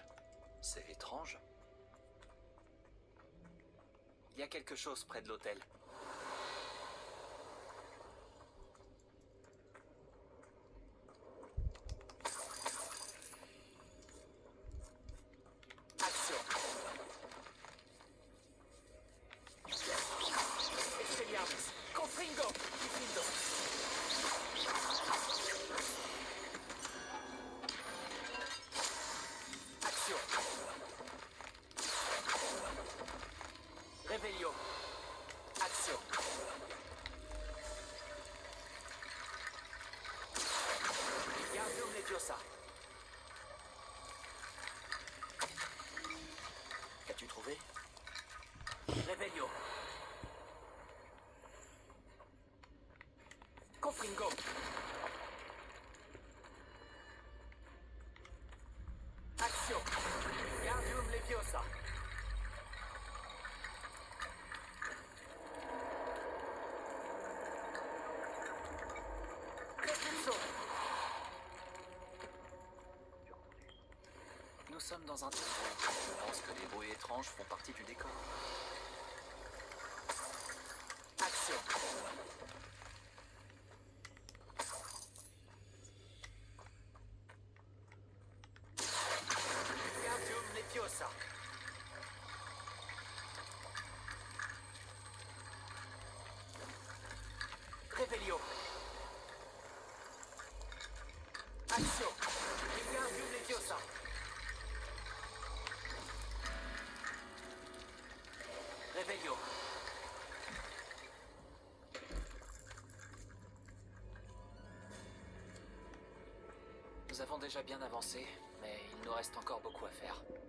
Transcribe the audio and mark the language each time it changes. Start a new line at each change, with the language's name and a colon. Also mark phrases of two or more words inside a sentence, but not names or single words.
French: C'est étrange. Il y a quelque chose près de l'hôtel. Action. Expelliarmus. Confringo. Diffindo. Action. Réveillon. Action. Gardium Leviosa. Qu'as-tu trouvé? Réveillon. Confringo. Action. Gardium Leviosa. Repulso. Nous sommes dans un temple. Je pense que les bruits étranges font partie du décor. Action. Gardium Leviosa. Réveillon. Action. Gardium Leviosa. Réveillon. Nous avons déjà bien avancé, mais il nous reste encore beaucoup à faire.